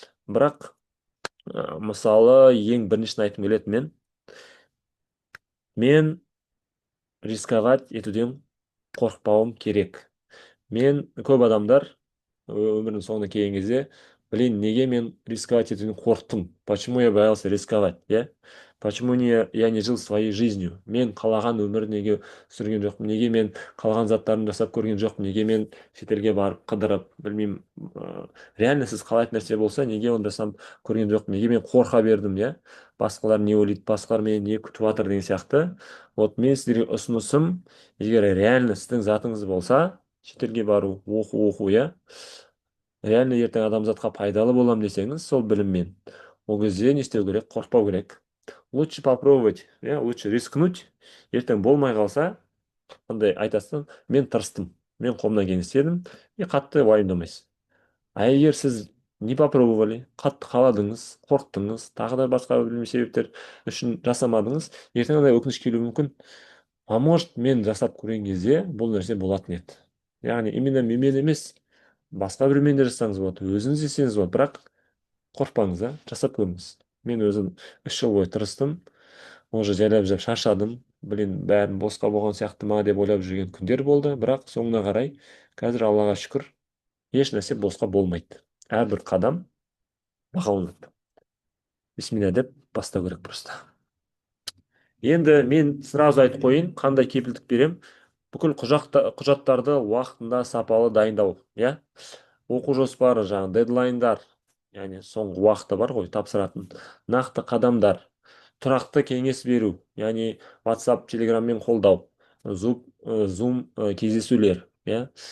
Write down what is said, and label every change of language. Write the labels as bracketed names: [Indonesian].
[Kazakh] Бірақ мысалы ең біріншісін айтқым келеді мен рисковать етуден қорықпауым керек. Мен көп адамдар өмірінің соңына келген кезде, блин, неге мен рисковать етуден қорықтым? [Russian] Почему я боялся рисковать, иә? Почему я не жил своей жизнью? [Kazakh] Мен қалаған өмір неге сүрген жоқпын? Неге мен қалаған заттарымды жасап көрген жоқпын? Неге мен шетелге барып қыдырып, білмеймін, реально сіз қалайтын нәрсе болса, неге оны жасап көрген жоқпын? Неге мен қорқа бердім, иә? Басқалар не ойлайды, басқалар мені не күтіп жатыр деген сияқты. Вот мен сіздерге ұсынысым, егер реально сіздің затыңыз болса, шетелге бару, оқу, иә, реально ертең адамзатқа пайдалы болам десеңіз, сол біліммен, ол кезде не істеу керек? Қорықпау керек. [Russian] Лучше попробовать, иә, лучше рискнуть. [Kazakh] Ертең болмай қалса, андай айтасың, мен тырыстым, мен қолымнан келгенін істедім, и қатты уайымдамайсыз. А егер сіз [Russian] не попробовали, [Kazakh] қатты қаладыңыз, қорықтыңыз, тағы да басқа білмеген себептер үшін жасамадыңыз, ертең андай өкініш келуі мүмкін. [Russian] А может, [Kazakh] мен жасап көрген кезде бұл нәрсе болатын еді. Яғни именно менімен емес, басқа біреумен де жасаңыз болады, өзіңіз істесеңіз болады, бірақ қорықпаңыз, жасап көріңіз. Мен өзім 3 жыл бойы тырыстым, уже жайлап жайлап шаршадым, блин, бәрін босқа болған сияқты ма деп ойлап жүрген күндер болды, бірақ соңына қарай қазір Аллаға шүкір, еш нәрсе босқа болмайды. Әрбір қадам бағаланады. Бисмилля деп бастау керек просто. Енді мен сразу айтып қойын, қандай кепілдік берем. Бүкіл құжаттарды уақытында сапалы дайындау, иә. Оқу жоспары, жаңағы дедлайндар, яғни соңғы уақыты бар ғой тапсыратын. Нақты қадамдар, тұрақты кеңес беру, яғни WhatsApp, Telegram-мен қолдау, Zoom кездесулер, иә.